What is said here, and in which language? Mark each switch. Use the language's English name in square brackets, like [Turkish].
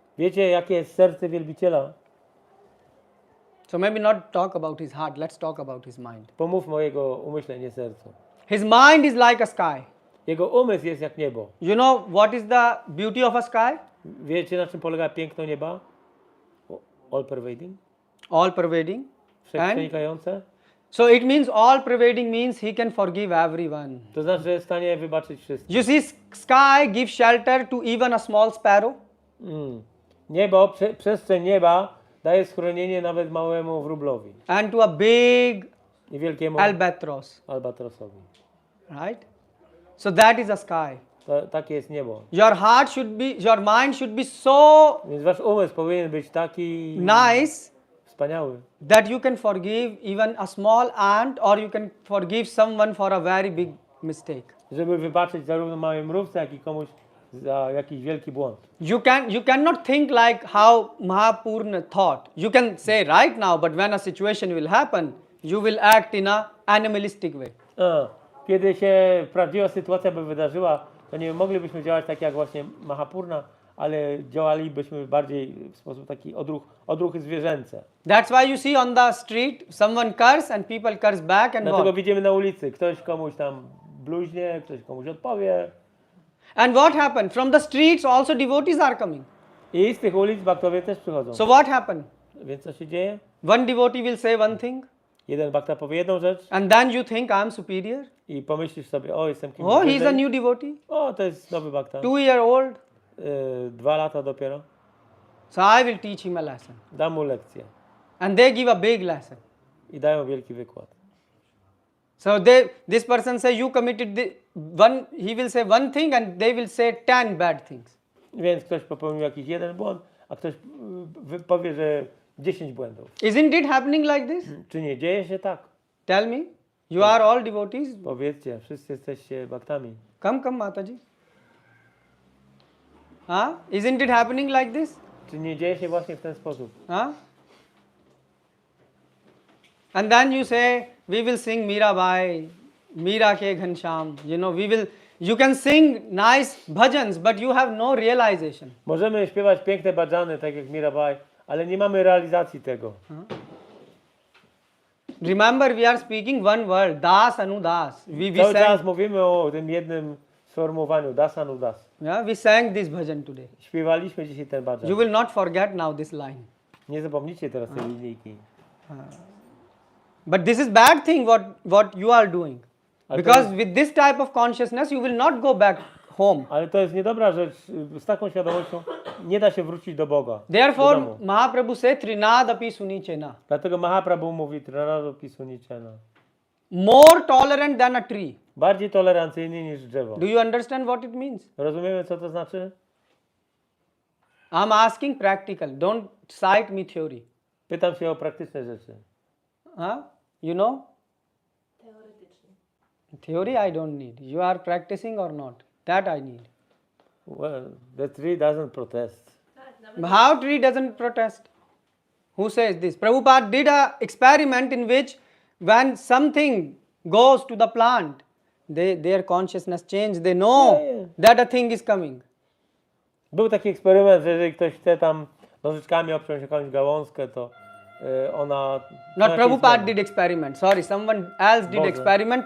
[Polish] Wiecie, jakie jest serce wielbiciela? [English] So maybe not talk about his heart. Let's talk about his mind. [Polish] Pomówmy o jego umyśle, nie sercu. [English] His mind is like a sky. [Polish] Jego umysł jest jak niebo. [English] You know what is the beauty of a sky? [Polish] Wiecie, na czym polega piękno nieba? [English] All pervading? All pervading. [Polish] Wszechprzenikające? [English] So it means all pervading means he can forgive everyone. [Polish] To znaczy, że jest w stanie wybaczyć wszystkich. [English] You see, sky gives shelter to even a small sparrow. [Polish] Niebo, przestrzeń nieba daje schronienie nawet małemu wróblowi. [English] And to a big [Polish] I wielkiemu albatrosowi. [English] Right? So that is a sky. [Polish] Takie jest niebo. [English] Your mind should be so [Polish] Więc wasz umysł powinien być taki [English] nice [Polish] wspaniały, [English] that you can forgive even a small ant or you can forgive someone for a very big mistake. [Polish] żeby wybaczyć zarówno małej mrówce, jak i komuś za jakiś wielki błąd. [English] You cannot think like how Mahapurna thought. You can say right now, but when a situation will happen, you will act in a animalistic way. [Polish] Kiedy się prawdziwa sytuacja by wydarzyła, to nie moglibyśmy działać tak jak właśnie Mahapurna, ale działalibyśmy bardziej w sposób taki odruchy zwierzęce. [English] That's why you see on the street someone curse and people curse back and [Polish] Dlatego [English] what? [Polish] widzimy na ulicy, ktoś komuś tam bluźnie, ktoś komuś odpowie. [English] And what happened? From the streets also devotees are coming. [Polish] I z tych ulic baktowie też przychodzą. [English] So what happened? [Polish] Więc co się dzieje? [English] One devotee will say one thing. [Polish] Jeden bakta powie jedną rzecz. [English] And then you think I'm superior. [Polish] I pomyślisz sobie, o jestem kimś [English] Oh, he's [Polish] wyżej. [English] a new devotee. [Polish] O, to jest nowy bakta. [English] 2-year-old. [Polish] 2 lata dopiero. [English] So I will teach him a lesson. [Polish] Dam mu lekcję. [English] And they give a big lesson. [Polish] I dają wielki wykład. [English] So this person say you committed he will say one thing and they will say 10 bad things. [Polish] Więc ktoś popełnił jakiś jeden błąd, a ktoś powie, że 10 błędów. [English] Isn't it happening like this? [Polish] Czy nie dzieje się tak? [English] Tell me. You are all devotees. [Polish] Powiedzcie, wszyscy jesteście baktami. [English] Come Mataji. Huh? Isn't it happening like this? [Polish] Czy nie dzieje się właśnie w ten sposób? Huh? [English] And then you say, we will sing Mirabai, Mira ke Ghansham. You know, you can sing nice bhajans, but you have no realization. [Polish] Możemy śpiewać piękne bhajany, tak jak Mirabai, ale nie mamy realizacji tego. [English] Remember, we are speaking one word, das anudas. [Polish] Cały czas mówimy o tym jednym sformułowaniu, das anudas. [English] Yeah, we sang this bhajan today. [Polish] Śpiewaliśmy dzisiaj ten bhajan. [English] You will not forget now this line. [Polish] Nie zapomnijcie teraz tej linijki. [English] But this is bad thing what you are doing. Because with this type of consciousness you will not go back home. [Polish] Ale to jest niedobra rzecz. Z taką świadomością nie da się wrócić do Boga. [English] Therefore Mahaprabhu say Trinadapi Sunichena. [Polish] Dlatego Mahaprabhu mówi Trinadapi Sunichena. [English] More tolerant than a tree. [Polish] Bardziej tolerancyjny niż drzewo. [English] Do you understand what it means? [Polish] Rozumiemy, co to znaczy? [English] I'm asking practical. Don't cite me theory. [Polish] Pytam się o praktyczne rzeczy. [English] You know? [Polish] Teoretycznie. [English] Theory I don't need. You are practicing or not? That I need. Well, the tree doesn't protest. How tree doesn't protest? Who says this? Prabhupada did a experiment in which when something goes to the plant, their consciousness changes. They know that a thing is coming. [Polish] Był taki eksperyment, że jeżeli ktoś chce tam nożyczkami obciąć jakąś gałązkę, to ona... [English] Not Prabhupada did experiment. Sorry, someone else did experiment.